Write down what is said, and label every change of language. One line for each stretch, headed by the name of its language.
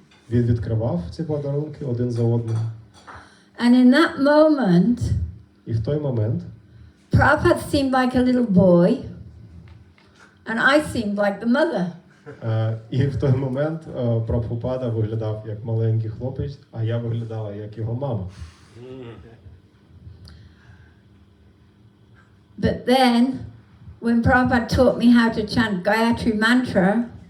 Ukrainian: Він відкривав ці подарунки один за одним.
English: And in that moment,
Ukrainian: І в той момент
English: Prabhupada seemed like a little boy, and I seemed like the mother.
Ukrainian: І в той момент Прабгупада виглядав як маленький хлопець, а я виглядала як його мама.
English: But then, when Prabhupada taught me how to chant Gayatri mantra,